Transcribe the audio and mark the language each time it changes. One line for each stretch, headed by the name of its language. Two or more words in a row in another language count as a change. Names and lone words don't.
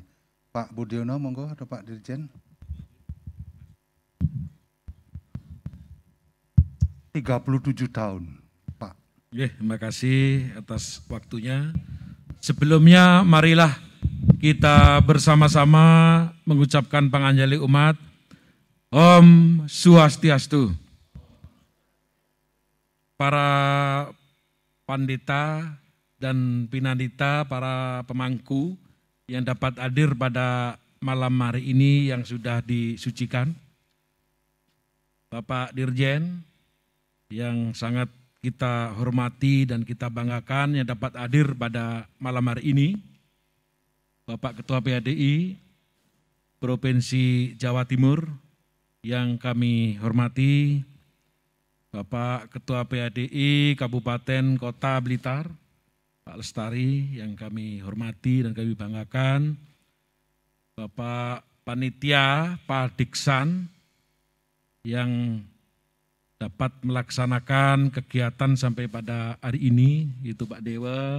Indonesian: Pak Budiono, monggo, atau Pak Dirjen? 37 tahun, Pak. Terima kasih atas waktunya. Sebelumnya marilah kita bersama-sama mengucapkan panganjali umat.
Balinese: Om Swastiastu.
Indonesian: Para pandita dan pinandita, para pemangku yang dapat hadir pada malam hari ini yang sudah disucikan. Bapak Dirjen yang sangat kita hormati dan kita banggakan yang dapat hadir pada malam hari ini. Bapak Ketua PADI Provinsi Jawa Timur yang kami hormati, Bapak Ketua PADI Kabupaten Kota Blitar, Pak Lestari yang kami hormati dan kami banggakan, Bapak Panitia Pak Diksan yang dapat melaksanakan kegiatan sampai pada hari ini, yaitu Pak Dewa.